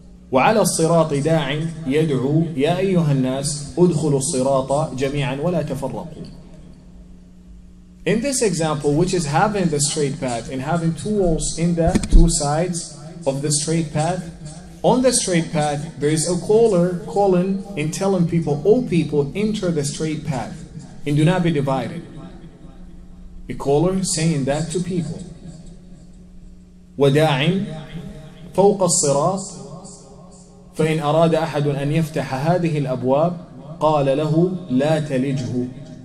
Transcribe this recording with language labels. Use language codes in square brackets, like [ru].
[ar] وعلى الصراط داع يدعو يا أيها الناس ادخلوا الصراط جميعا ولا تفرقوا. [en] In this example, which is having the straight path and having two walls in the two sides of the straight path, on the straight path there is a caller calling and telling people, "O people, enter the straight path and do not be divided." A caller saying that to people. [ar] وداع فوق الصراط فإن أراد أحد أن يفتح هذه الأبواب قال له لا تلجه.